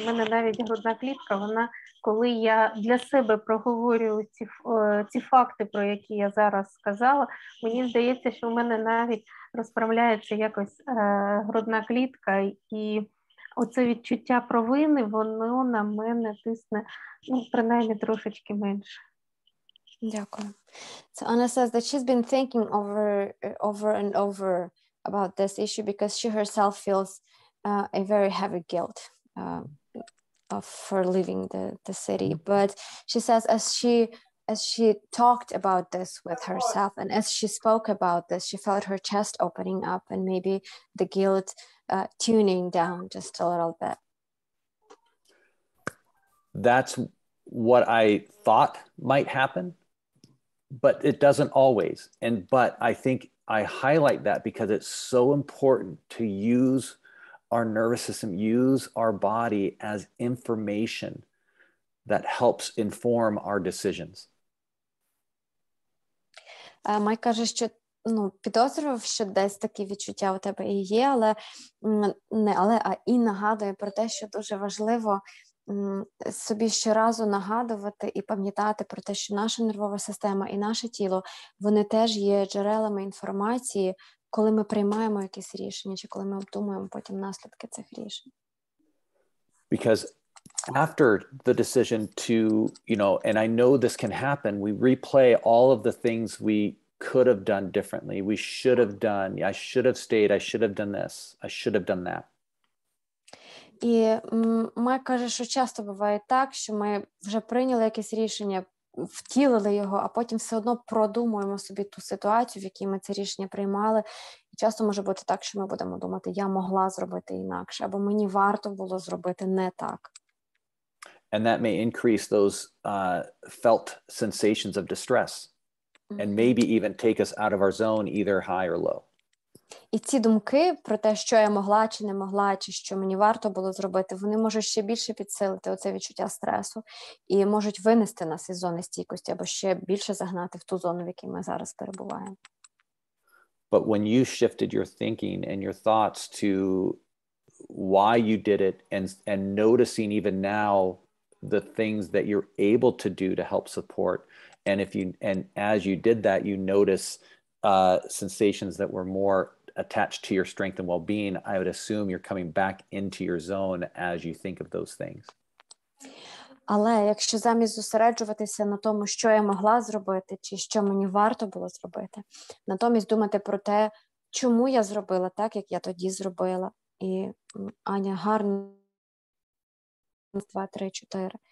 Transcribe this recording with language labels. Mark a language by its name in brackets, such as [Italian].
[Ukrainian] навіть грудна клітка, вона, коли я для себе проговорюю ці факти, про які я зараз сказала, мені здається, що у мене навіть розправляється якось грудна клітка, і оце відчуття провини, воно на мене тисне, принаймні трошечки менше. Дякую. [English] So Anna says that she's been thinking over and over about this issue because she herself feels a very heavy guilt for leaving the city. But she says as she talked about this with herself and as she spoke about this, she felt her chest opening up and maybe the guilt tuning down just a little bit. That's what I thought might happen, but it doesn't always. But I think I highlight that because it's so important to use our nervous system, use our body as information that helps inform our decisions. [Ukrainian] Майк каже, що підозрював, що десь такі відчуття у тебе і є, а нагадує про те, що дуже важливо собі щоразу нагадувати і пам'ятати про те, що наша нервова система і наше тіло, вони теж є джерелами інформації, коли ми приймаємо якісь рішення, чи коли ми обдумуємо потім наслідки цих рішень. [English] Because after the decision to, and I know this can happen, we replay all of the things we could have done differently. We should have done, I should have stayed, I should have done this, I should have done that. [Ukrainian] І Майк каже, що часто буває так, що ми вже прийняли якесь рішення, втілили його, а потім все одно продумуємо собі ту ситуацію, в якій ми це рішення приймали. І часто може бути так, що ми будемо думати, я могла зробити інакше, або мені варто було зробити не так. [English] And that may increase those felt sensations of distress and maybe even take us out of our zone, either high or low. [Ukrainian] І ці думки про те, що я могла чи не могла, чи що мені варто було зробити, вони можуть ще більше підсилити оце відчуття стресу і можуть винести нас із зони стійкості або ще більше загнати в ту зону, в якій ми зараз перебуваємо. [English] But when you shifted your thinking and your thoughts to why you did it and noticing even now the things that you're able to do to help support, and as you did that, you notice sensations that were more attached to your strength and well-being, I would assume you're coming back into your zone as you think of those things. [Ukrainian] Але якщо замість зосереджуватися на тому, що я могла зробити, чи що мені варто було зробити, натомість думати про те, чому я зробила так, як я тоді зробила. І Аня гарно 2, 3, 4.